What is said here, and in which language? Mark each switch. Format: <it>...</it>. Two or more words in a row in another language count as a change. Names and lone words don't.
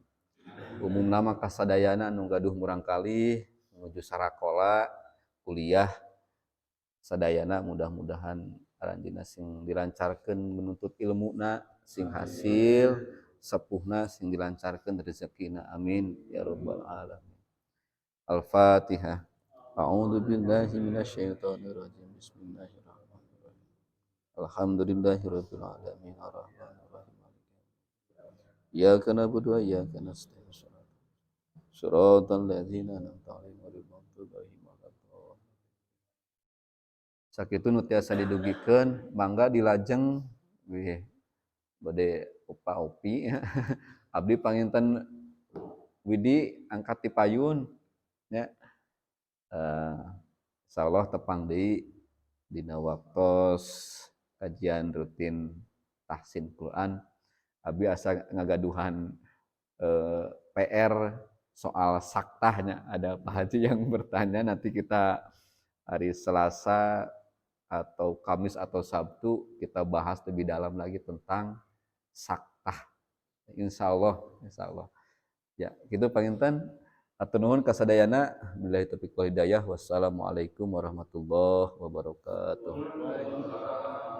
<su>Umumna mah kasadayana anu gaduh murang kalih menuju sarakola kuliah sadayana mudah-mudahan aranjeunna sing dilancarkeun menuntut ilmuna sing hasil sepuhna sing dilancarkeun rezekina</su> <ar>آمين يا رب العالمين.</ar> <su>Al-Fatihah.</su> <ar>أعوذ بالله من الشيطان الرجيم. بسم الله الرحمن الرحيم. الحمد لله رب العالمين الرحمن الرحيم. إياك نعبد وإياك نستعين. صراط الذين أنعمت عليهم غير المغضوب عليهم ولا الضالين.</ar> <su>Sakitu nu tiasa didugikeun mangga dilajeng bade opa-opi. Abdi panginten Widi angkat ti payun nya insyaallah tepang deui dina waktos kajian rutin</su> <ar>تحسين قرآن.</ar> <su>Abi asa ngagaduhan PR soal saktahnya.</su> <id>Ada Pak Haji yang bertanya, nanti kita hari Selasa atau Kamis atau Sabtu kita bahas lebih dalam lagi tentang saktah.</id> <ar>إن شاء الله.</ar> <su>Ya, gitu panginten. Atur nuhun kasadayana.</su> <ar>بالله التوفيق والهداية. والسلام عليكم ورحمة الله وبركاته.</ar>